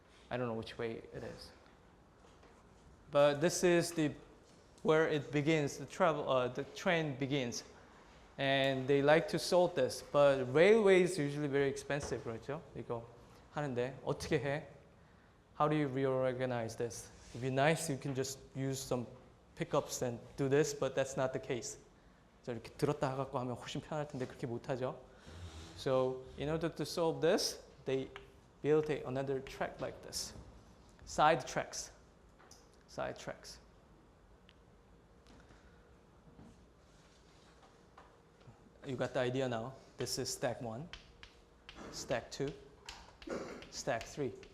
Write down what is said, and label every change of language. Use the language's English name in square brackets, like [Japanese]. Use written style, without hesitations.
[English] I don't know which way it is. But this is where it begins, the train begins. And they like to sort this. But railway is usually very expensive, 그렇죠? [Korean] 이거 하는데 어떻게 해? [English] How do you reorganize this? It'd be nice you can just use some pickups and do this, but that's not the case. [Korean] 이렇게 들었다 하고 하면 훨씬 편할 텐데 그렇게 못하죠. [English] So in order to solve this, they built another track like this. Side tracks. Side tracks. You got the idea now. This is stack 1, stack 2, stack 3. Okay.